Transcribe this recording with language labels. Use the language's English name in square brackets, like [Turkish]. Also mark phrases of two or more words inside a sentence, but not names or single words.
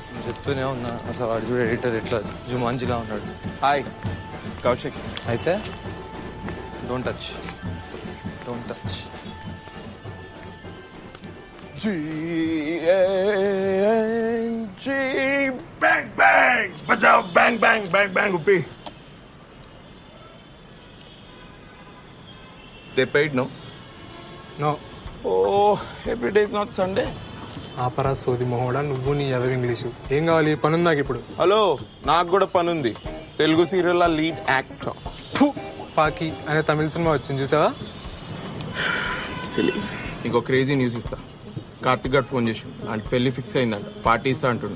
[Telugu] చెప్తూనే ఉన్నా అసలు వాడు చూడు ఎడిటర్ ఎట్లా జుమాంజిలా ఉన్నాడు. హాయ్ కౌశిక్. అయితే [English] don't touch. Bang bang, bajao bang bang bang bang uppi. They paid no? నో. Oh, every day is not Sunday. [Telugu] ఆపరా సోది మొహోడా, నువ్వు నీ ఎదవ ఇంగ్లీషు. ఏం కావాలి? పని ఉందాక ఇప్పుడు? హలో, నాకు కూడా పని ఉంది. తెలుగు [English] serial lead actor. [Telugu] పాకి అనే తమిళ సినిమా వచ్చింది చూసావా? సిలీ. ఇంకో [English] crazy news [Telugu] ఇస్తా. కార్తిక్ గారు ఫోన్ చేసి అంటే పెళ్లి ఫిక్స్ అయిందంట, పార్టీ ఇస్తా అంటుండు.